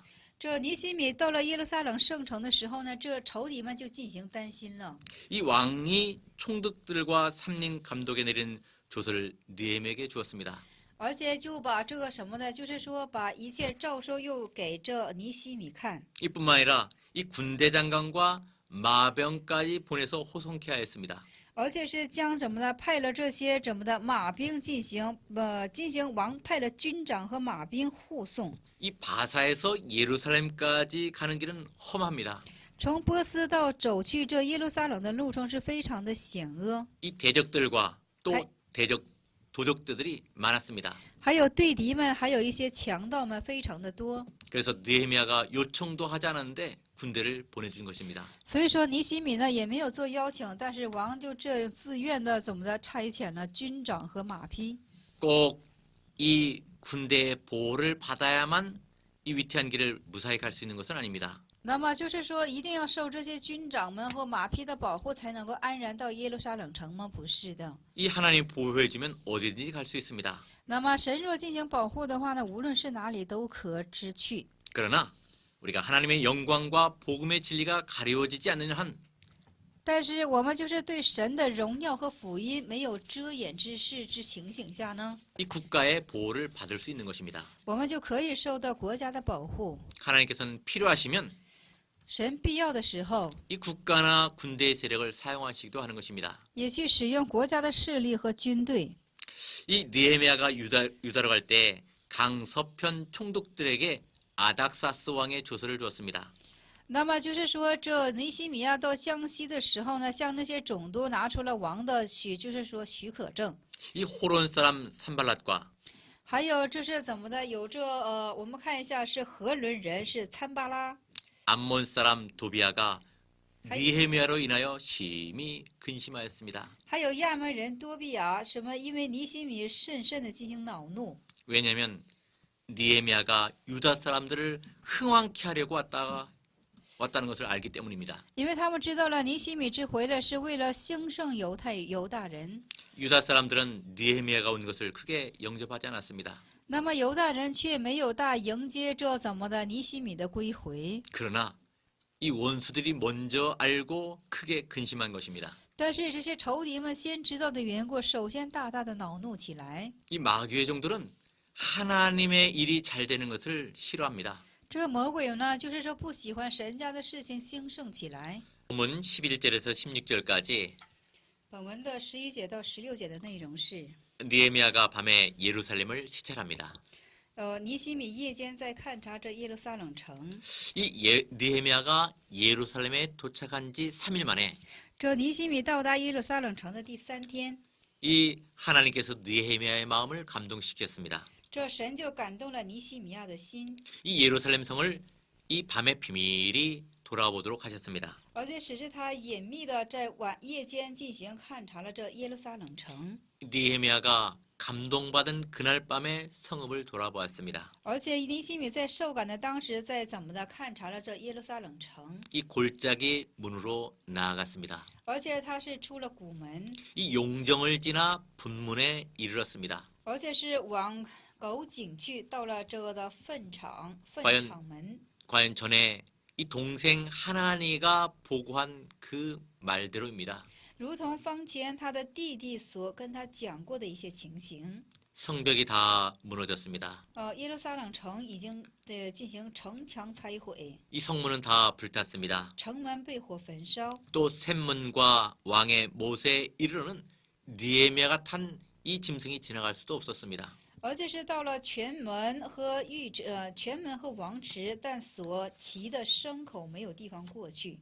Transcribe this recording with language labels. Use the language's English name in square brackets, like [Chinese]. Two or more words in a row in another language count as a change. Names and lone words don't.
[Chinese] 这尼西米到了耶路撒冷圣城的时候呢，这仇敌们就进行担心了。 [Korean] 이 왕이 총독들과 삼림 감독에 내린 조서를 느헤미야에게 주었습니다. [Chinese] 而且就把这个什么呢，就是说把一切诏书又给这尼西米看， [Korean] 이뿐만 아니라 이 군대 장관과 마병까지 보내서 호송케 하였습니다. [Chinese] 而且是将什么呢，派了这些怎么的马兵进行王派了军长和马兵护送。 [Korean] 이 바사에서 예루살렘까지 가는 길은 험합니다. [Chinese] 从波斯到走去这耶路撒冷的路程是非常的险恶， [Korean] 이 대적들과 또 아이. 대적 도적들이 많았습니다. [Chinese] 还有对敌们，还有一些强盗们非常的多。 [Korean] 그래서 느헤미야가 요청도 하지 않았는데 군대를 보내준 것입니다. [Chinese] 所以说尼西米呢也没有做邀请，但是王就这自愿的怎么的差遣了军长和马匹。 [Korean] 꼭 이 군대의 보호를 받아야만 이 위태한 길을 무사히 갈 수 있는 것은 아닙니다. [Chinese] 那么就是说，一定要受这些军长们或马匹的保护，才能够安然到耶路撒冷城吗？不是的。 [Korean] 이 하나님 보호해주면 어디든지 갈 수 있습니다. [Chinese] 那么神若进行保护的话呢，无论是哪里都可之去。 [Korean] 그러나 우리가 하나님의 영광과 복음의 진리가 가려지지 않는 한 [Chinese] 但是我们就是对神的荣耀和福音没有遮掩之事之情形下呢， [Korean] 이 국가의 보호를 받을 수 있는 것입니다. [Chinese] 我们就可以受到国家的保护。 [Korean] 하나님께서는 필요하시면 [Chinese] 神必要的时候， [Korean] 이 국가나 군대의 세력을 사용하시기도 하는 것입니다. [Chinese] 也去使用国家的势力和军队。 [Korean] 이 느헤미야가 유다로 갈 때 강서편 총독들에게 아닥사스 왕의 조서를 주었습니다. [Chinese] 那么就是说，这尼西米亚到江西的时候呢，向那些总督拿出了王的就是说许可证。 [Korean] 이 호론 사람 산발랏과 [Chinese] 还有这是怎么的？有这我们看一下，是何伦人，是参巴拉， [Korean] 암몬 사람 도비아가 느헤미야로 인하여 심히 근심하였습니다. [Chinese] 还有亚门人多比亚，什么？因为尼西米深深的进行恼怒， [Korean] 왜냐하면 느헤미야가 유다 사람들을 흥왕케 하려고 왔다는 것을 알기 때문입니다. [Chinese] 因为他们知道了尼西米之回来是为了兴盛犹大人。 [Korean] 유다 사람들은 느헤미야가 온 것을 크게 영접하지 않았습니다. [Chinese] 那么犹大人却没有大迎接这怎么的尼西米的归回。 [Korean] 그러나 이 원수들이 먼저 알고 크게 근심한 것입니다. [Chinese] 但是这些仇敌们先知道的缘故，首先大大的恼怒起来。 [Korean] 이 마귀의 종들은 하나님의 일이 잘 되는 것을 싫어합니다. [Chinese] 这个魔鬼呢，就是说不喜欢神家的事情兴盛起来。 [Korean] 본문 11절에서 16절까지 [Chinese] 本文的11节到16节的内容是， [Korean] 느헤미야가 밤에 예루살렘을 시찰합니다. [Chinese] 尼西米夜间在勘察这耶路撒冷城。 [Korean] 느헤미야가 예루살렘에 도착한 지 3일 만에 [Chinese] 这尼西米到达耶路撒冷城的第3天， [Korean] 이 하나님께서 느헤미야의 마음을 감동시켰습니다. [Chinese] 这神就感动了尼西米亚的心， [Korean] 이 예루살렘 성을 이 밤의 비밀이 돌아보도록 하셨습니다. [Chinese] 而且使是他隐秘的在夜间进行勘察了这耶路撒冷城。 [Korean] 느헤미야가 감동받은 그날 밤에 성읍을 돌아보았습니다. [Chinese] 而且尼西米在受感的当时，在怎么的勘察了这耶路撒冷城， [Korean] 이 골짜기 문으로 나아갔습니다. [Chinese] 而且他是出了谷门， [Korean] 이 용정을 지나 분문에 이르렀습니다. [Chinese] 而且是往狗井去，到了这个的粪场门。 [Korean] 과연 전에 이 동생 하나니가 보고한 그 말대로입니다. [Chinese] 如同方前他的弟弟所跟他讲过的一些情形。 [Korean] 성벽이 다 무너졌습니다. [Chinese] 耶路撒冷城已经进行城墙拆毁， [Korean] 이 성문은 다 불탔습니다. [Chinese] 城门被火焚烧。 [Korean] 또 샘문과 왕의 못에 이르러는 느헤미야가 탄 이 짐승이 지나갈 수도 없었습니다. [Chinese] 而且是到了泉门和泉门和王池，但所骑的牲口没有地方过去。